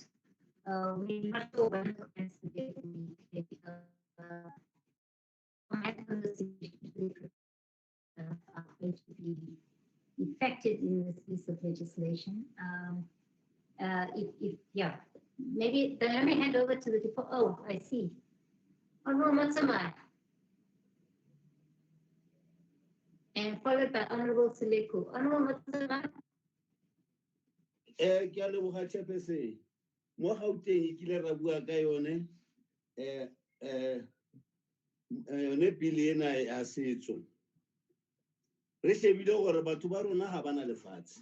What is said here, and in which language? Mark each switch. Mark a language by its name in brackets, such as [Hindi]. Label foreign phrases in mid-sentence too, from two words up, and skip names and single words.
[English] We're not sure when the Constitution will be going to be effective in this piece of legislation. Yeah, maybe then let me hand over to the department. Oh, I see. Honorable Matsamai. And followed by Honorable Seleku. Honorable Matsamai. [Tswana] Ke a leboga Chairperson. Mo Gauteng ke ile ra bua ka yone yone pele ena ya setso. Re shebile gore batho ba rona ga bana lefatshe.